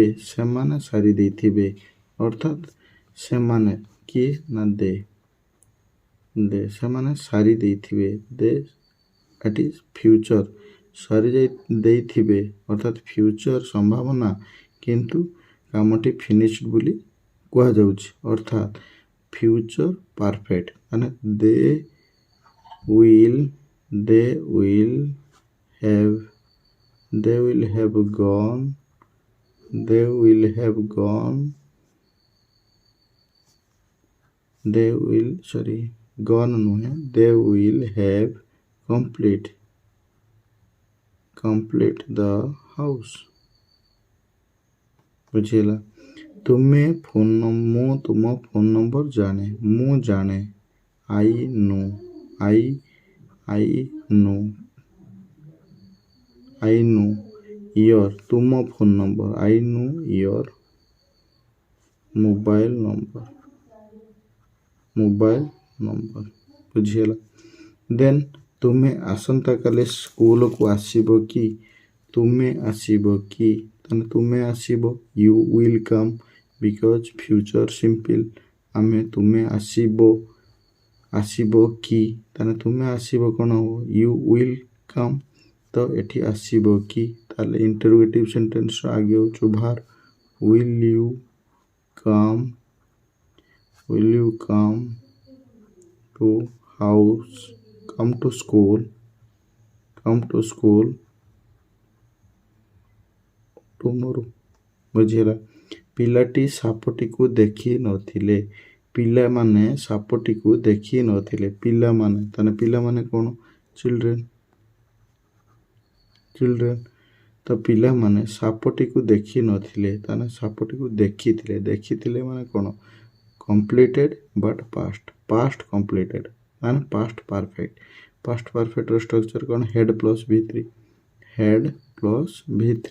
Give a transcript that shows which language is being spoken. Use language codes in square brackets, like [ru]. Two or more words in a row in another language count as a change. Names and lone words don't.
[or] ସେମାନେ ସାରି ଦେଇଥିବେ ଅର୍ଥାତ୍ ସେମାନେ କିଏ ନା ଦେ ସେମାନେ ସାରି ଦେଇଥିବେ। [en] They at is future. [or] ସାରି ଦେଇଥିବେ ଅର୍ଥାତ୍ ଫ୍ୟୁଚର ସମ୍ଭାବନା କିନ୍ତୁ କାମଟି ଫିନିଶ୍ଡ ବୋଲି କୁହାଯାଉଛି ଅର୍ଥାତ୍ [en] future perfect [or] ମାନେ [en] they will have gone ନୁହେଁ they will have complete the house ବୁଝିଲା। [or] ମୁଁ ତୁମ [en] phone number [or] ଜାଣେ। ମୁଁ ଜାଣେ [en] I know your [or] ତୁମ [en] phone number. I know your mobile number ବୁଝିହେଲା। [or] ଦେନ୍ ତୁମେ ଆସନ୍ତାକାଲି ସ୍କୁଲକୁ ଆସିବ କି? ତୁମେ ଆସିବ କି? ତାହେଲେ ତୁମେ ଆସିବ [en] you will come because future simple। [or] ତୁମେ ଆସିବ କି ତାହେଲେ ତୁମେ ଆସିବ କ'ଣ ହବ [en] you will come। [or] ତ ଏଠି ଆସିବ କି ତାହେଲେ [en] interrogative sentence's [or] ଆଗେ ହେଉଛି ଭାର [en] will you come to house come to school tomorrow [or] ବୁଝିହେଲା। ପିଲାଟି ସାପଟିକୁ ଦେଖି ନଥିଲେ। ପିଲାମାନେ ସାପଟିକୁ ଦେଖି ନଥିଲେ। ପିଲାମାନେ ତାହେଲେ ପିଲାମାନେ କ'ଣ ଚିଲଡ୍ରେନ୍। ତ ପିଲାମାନେ ସାପଟିକୁ ଦେଖି ନଥିଲେ ତାହେଲେ ସାପଟିକୁ ଦେଖିଥିଲେ ମାନେ କ'ଣ [en] completed but past completed [or] ମାନେ [en] past perfect's structure [or] କ'ଣ [en] had plus V3.